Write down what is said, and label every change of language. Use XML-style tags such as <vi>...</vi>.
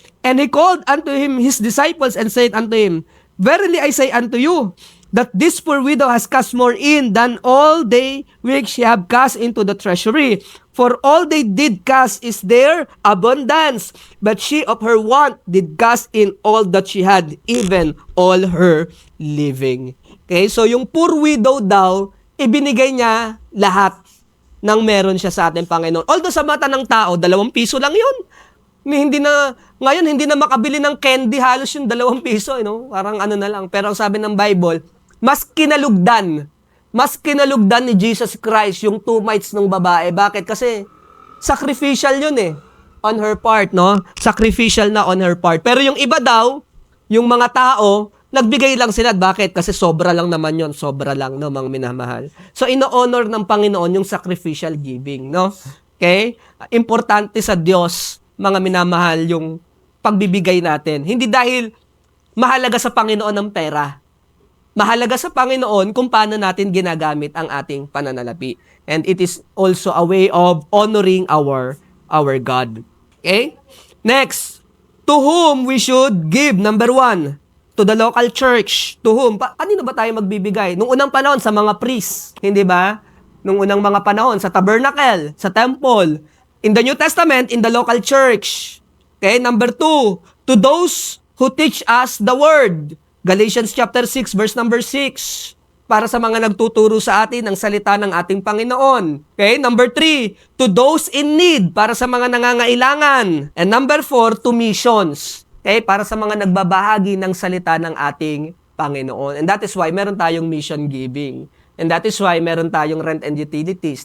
<en>And he called unto him his disciples and said unto him, Verily I say unto you, that this poor widow has cast more in than all they which have cast into the treasury. For all they did cast is their abundance, but she of her want did cast in all that she had, even all her living. Okay?</en> <tl>So yung poor widow daw, ibinigay niya lahat nang meron siya sa ating Panginoon. Although sa mata ng tao, 2 piso lang yun. Ngayon, hindi na makabili ng candy halos yung 2 piso. Parang ano na lang. Pero ang sabi ng Bible, mas kinalugdan ni Jesus Christ yung 2 mites ng babae. Bakit? Kasi sacrificial yun eh.</tl> <en>On her part,</en> <tl>no? Sacrificial na</tl> <en>on her part.</en> <tl>Pero yung iba daw, yung mga tao, nagbigay lang sila. Bakit? Kasi sobra lang naman yon, sobra lang, no, mga minamahal. So, ino-honor ng Panginoon yung sacrificial giving, no? Okay? Importante sa Diyos, mga minamahal, yung pagbibigay natin. Hindi dahil mahalaga sa Panginoon ang pera. Mahalaga sa Panginoon kung paano natin ginagamit ang ating pananalapi.</tl> <en>And it is also a way of honoring our God. Okay? Next, to whom we should give, number 1, to the local church. To whom?</en> <tl>Kanino ba tayo magbibigay? Nung unang panahon, sa mga priests. Hindi ba? Nung unang mga panahon, sa tabernacle, sa temple.</tl> <en>In the New Testament, in the local church. Okay? Number 2, to those who teach us the word. Galatians chapter 6, verse number 6.</en> <tl>Para sa mga nagtuturo sa atin ng salita ng ating Panginoon. Okay?</tl> <en>Number 3, to those in need.</en> <tl>Para sa mga nangangailangan.</tl> <en>And number 4, to missions. Okay,</en> <tl>para sa mga nagbabahagi ng salita ng ating Panginoon.</tl> <en>And that is why</en> <tl>meron tayong</tl> <en>mission giving. And that is why meron tayong rent and utilities.</en>